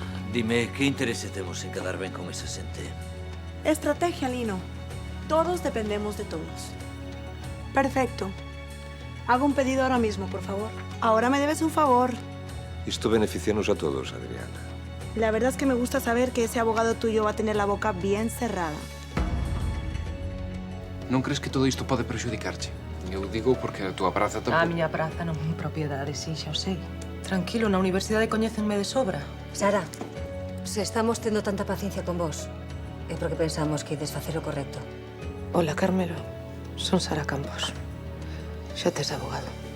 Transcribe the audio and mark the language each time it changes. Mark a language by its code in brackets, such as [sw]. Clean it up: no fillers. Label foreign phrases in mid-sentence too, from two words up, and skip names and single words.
[gl] Dime, que interese temos en quedar ben con esa xente? [es] Estrategia, Lino. Todos dependemos de todos. Perfecto. Hago un pedido ahora mismo, por favor. Ahora me debes un favor. [gl] Isto beneficianos a todos, Adriana. [es] La verdad es que me gusta saber que ese abogado tuyo va a tener la boca bien cerrada. [gl] Non crees que todo isto pode prexudicarche? Eu digo porque a túa praza tampouco... A miña praza non é propiedade, sí, xa o sei. Tranquilo, na universidade coñécenme de sobra. Sara, se estamos tendo tanta paciencia con vos, é porque pensamos que ides facer o correcto. Hola, Carmelo. Son Sara Campos. Xa tes abogado.